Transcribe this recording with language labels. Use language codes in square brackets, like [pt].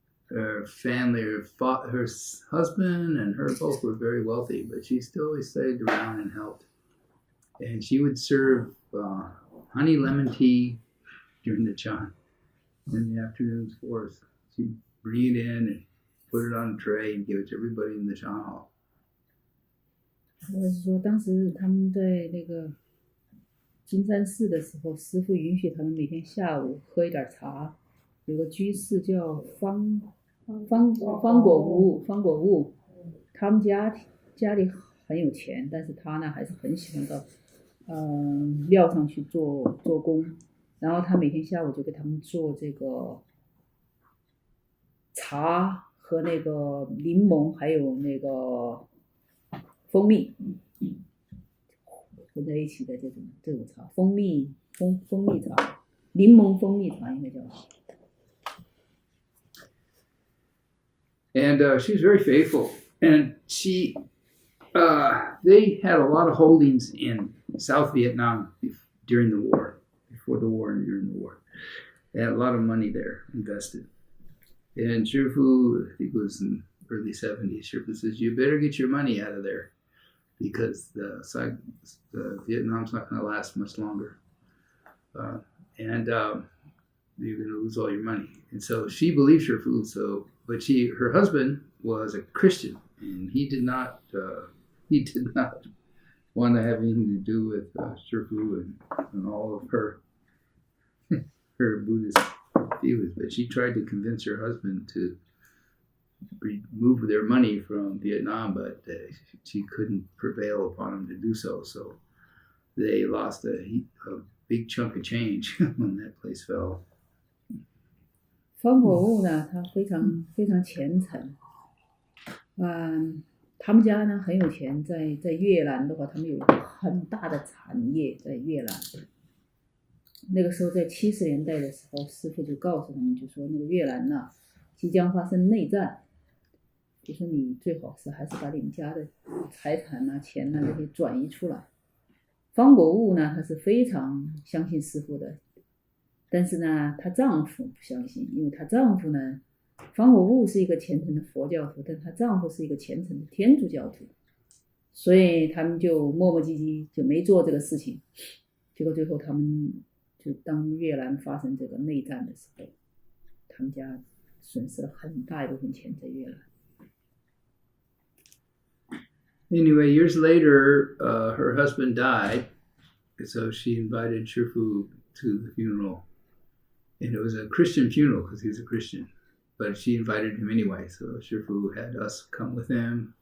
[en] Her family, her husband and her both were very wealthy, but she still stayed around and helped. And she would serve honey lemon tea during the chant in the afternoons for us. She'd bring it in and put it on a tray and give it to everybody in the chant hall. [zh] 我是说，当时他们在那个金山寺的时候，师父允许他们每天下午喝一点茶。有个居士叫方果悟，他们家里很有钱，但是他呢还是很喜欢到庙上去做工。然后他每天下午就给他们做这个茶和那个柠檬，还有那个蜂蜜混在一起的这种茶，蜂蜜茶，柠檬蜂蜜茶应该叫。 [en] And she's very faithful, and they had a lot of holdings in South Vietnam during the war. Before the war and during the war. They had a lot of money there invested. And Shifu, I think it was in the early 70s, Shifu says, you better get your money out of there because the Vietnam's not going to last much longer. And you're going to lose all your money. And so she believed Shifu, but her husband was a Christian, and he did not want to have anything to do with Shifu and all of her Buddhist views, but she tried to convince her husband to remove their money from Vietnam, but she couldn't prevail upon him to do so. So they lost a big chunk of change when that place fell. [zh] 方果悟呢，他非常非常虔诚。他们家呢很有钱，在越南的话，他们有很大的产业在越南。那个时候在70年代的时候，师父就告诉他们，就说那个越南呢即将发生内战，就说你最好是还是把你们家的财产啊、钱啊这些转移出来。方果悟呢，他是非常相信师父的，但是呢，她丈夫不相信，因为她丈夫呢，方果悟是一个虔诚的佛教徒，但她丈夫是一个虔诚的天主教徒，所以他们就磨磨唧唧就没做这个事情。结果最后他们就当越南发生这个内战的时候，他们家损失了很大一部分钱在越南。 [en] Anyway, years later, her husband died, so she invited Shifu to the funeral. And it was a Christian funeral because he was a Christian. But she invited him anyway, so Shifu had us come with him.